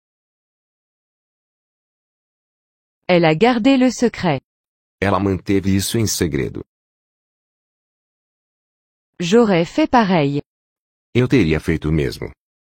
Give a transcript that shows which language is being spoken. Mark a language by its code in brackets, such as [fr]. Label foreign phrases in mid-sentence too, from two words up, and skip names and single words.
[fr] Elle a gardé le secret. [pt] Ela manteve isso em segredo. [fr] J'aurais fait pareil. [pt] Eu teria feito o mesmo.